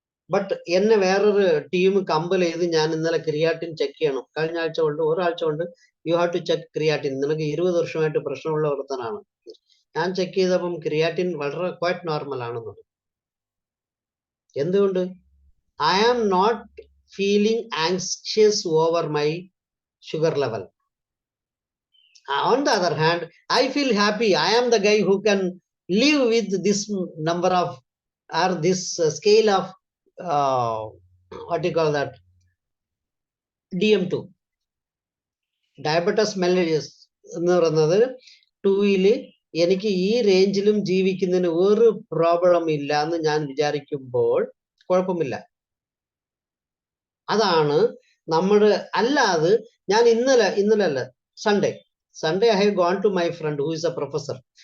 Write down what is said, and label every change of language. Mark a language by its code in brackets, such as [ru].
[ml] But എന്നെ വേറൊരു team compel ചെയ്ത് ഞാൻ ഇന്നലെ ക്രിയാറ്റിൻ ചെക്ക് ചെയ്യണം. കഴിഞ്ഞ ആഴ്ച കൊണ്ട് ഒരാഴ്ച കൊണ്ട് [en] you have to check creatine, [ml] നിനക്ക് 20 വർഷമായിട്ട് പ്രശ്നമുള്ള ഒരുത്തനാണ്. ഞാൻ ചെക്ക് ചെയ്തപ്പം ക്രിയാറ്റിൻ വളരെ ക്വൈറ്റ് നോർമൽ ആണെന്നുണ്ട്. എന്തുകൊണ്ട്? [en] I am not feeling anxious over my sugar level. On the other hand, I feel happy. I am the guy who can live with this number of, or this scale of, what do you call that? DM2. [ml] Diabetes mellitus എന്ന് പറയുന്നത് 2 എനിക്ക് ഈ റേഞ്ചിലും ജീവിക്കുന്നതിന് ഒരു problem ഇല്ല എന്ന് ഞാൻ വിചാരിക്കുമ്പോൾ കുഴപ്പമില്ല. അതാണ് നമ്മുടെ. അല്ലാതെ ഞാൻ ഇന്നലെ അല്ല, [en] Sunday I have gone to my friend who is a professor.